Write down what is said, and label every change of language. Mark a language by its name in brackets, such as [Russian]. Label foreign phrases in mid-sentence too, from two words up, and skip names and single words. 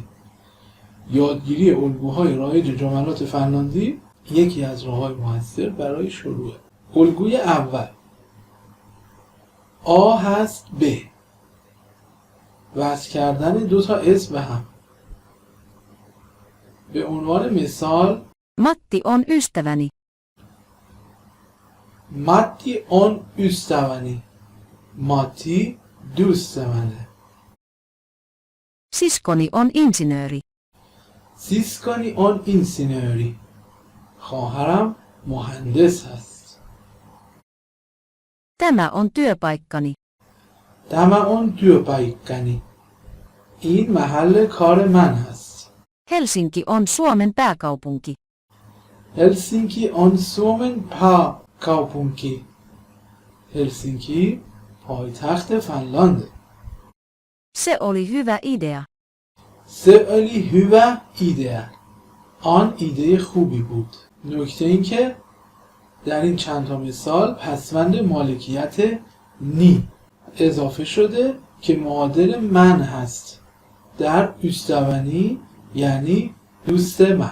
[Persian] یادگیری الگوهای رایج جملات فنلاندی یکی از راه‌های موثر برای شروعه. الگوی اول آ هست ب، وصل کردن دو تا اسم به هم. به عنوان مثال [Finnish] Matti on ystäväni. Matti on ystäväni. [Persian] ماتی دوست منه. [Finnish] Siskoni on insinööri. Siskoni on insinööri. [Persian] خواهرم مهندس هست. [Finnish] Tämä on työpaikkani. Tämä on työpaikkani. [Persian] این محل کار من هست. [Finnish] Helsinki on Suomen pääkaupunki. هلسینکی on Suomen pääkaupunki. [Persian] هلسینکی پایتخت فنلانده. [Finnish] Se oli hyvä idea. Se oli hyvä idea. [Persian] آن ایده خوبی بود. نکته این که در این چند تا مثال پسوند مالکیت نی اضافه شده که معادل من هست. در üsteveni یعنی دوست من.